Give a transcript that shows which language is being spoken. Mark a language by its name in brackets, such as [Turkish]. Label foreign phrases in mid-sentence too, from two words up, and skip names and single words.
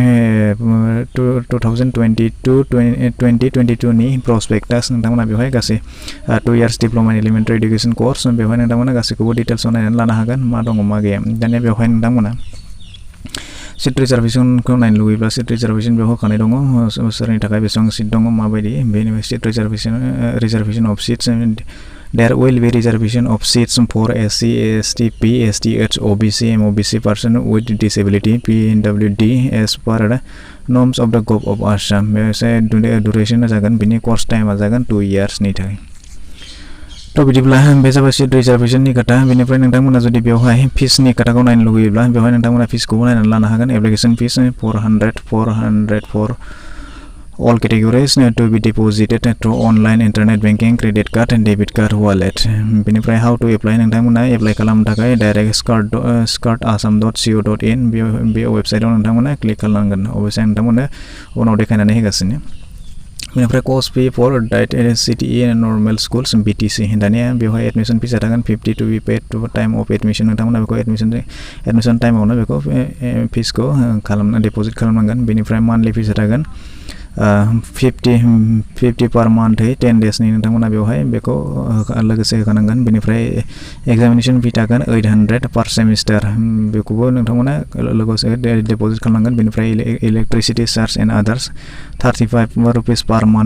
[Bodo] 2022 नि प्रस्पेक्टास नोंथांमोना बेवहाय गासै 2 [English] years diploma in elementary education course [Bodo] बेवहाय नोंथांमोना गासैखौबो डिटेल्सआव नायनानै लानो हागोन मा दङ मा गैया दानिया बेवहाय नोंथांमोना [English] seat reservationखौ [Bodo] नायनो लुगैब्ला [English] seat reservation [Bodo] बेयाव होखानाय दङ सोरनि थाखाय बेसेबां सीट दङ माबायदि बेनिफ्राय [English] seat reservation of seats There will be reservation of seats for SC, ST, P, STH, OBC, MOBC person with disability PWD as per the norms of the Gov of Assam. [Bodo] Duration जागोन बिनि [English] course time [Bodo] जागोन 2 years नि थाखाय थ' बिदिब्ला बे जाबाय [English] seat reservationनि [Bodo] खोथा बेनिफ्राय नोंथांमोना जुदि बेवहाय फिसनि खोथाखौ नायनो लुगैयोब्ला बेवहाय नोंथांमोना फिसखौबो नायनानै लानो हागोन [English] application fees 400 for all categories to be deposited through online internet banking credit card and debit card wallet [Bodo] बेनिफ्राय [English] how to apply [Bodo] नोंथांमोना एप्लाइ खालामनो थाखाय डाइरेक्ट SCERT.assam.co.in बे वेबसाइटआव नोंथांमोना क्लिक खालामनांगोन अबयसे नोंथांमोना उनाव देखायनानै होगासिनो बेनिफ्राय [English] cost fee for diet CTE and normal schools [Bodo] BTC दानिया बेवहाय [English] admission fees [Bodo] थागोन [English] 50 to be paid to time of admission [Bodo] नोंथांमोना बेखौ [English] admission timeआवनो [Bodo] बेखौ फिसखौ डिपॉजिट खालामनांगोन बेनिफ्राय [English] monthly fees [Bodo] थागोन [English] 50 per month 10 days [Bodo] नि नोंथांमोना बेवहाय बेखौ लोगोसे होखानांगोन बेनिफ्राय [English] examination fee [Bodo] थागोन [English] 800 per semester [Bodo] बेखौबो नोंथांमोना लोगोसे डिपॉजिट खालामनांगन बेनिफ्राय [English] electricity charge and others 35 rupees per month